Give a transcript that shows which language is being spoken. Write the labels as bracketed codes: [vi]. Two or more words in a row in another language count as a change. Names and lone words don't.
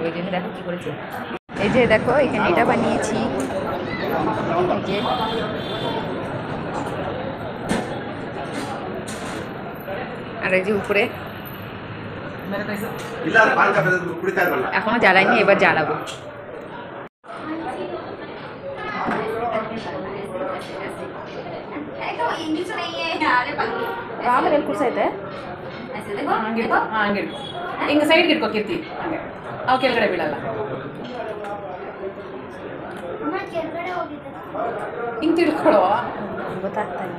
[bn] এই জন্য দেখো কী করেছি, এই যে দেখো এখানে এটা বানিয়েছি। এই যে আর এই যে উপরে এখনো জ্বালাইনি, এবার জ্বালাবো। [kn] ಆಮೇಲೆ ಎಲ್ಲಿ ಕೂರ್ಸೈತೆ ಹಿಂಗೆ ಸೈಡ್ಗೆ ಇಟ್ಕೋ ಕೀರ್ತಿ, ಹಂಗೆ ಅವು ಕೆಳಗಡೆ ಬೀಳಲ್ಲ. ಹಿಂಗೆ ತಿಳ್ಕೊಳೋ ಗೊತ್ತಾಗ್ತಾ ಇಲ್ಲ.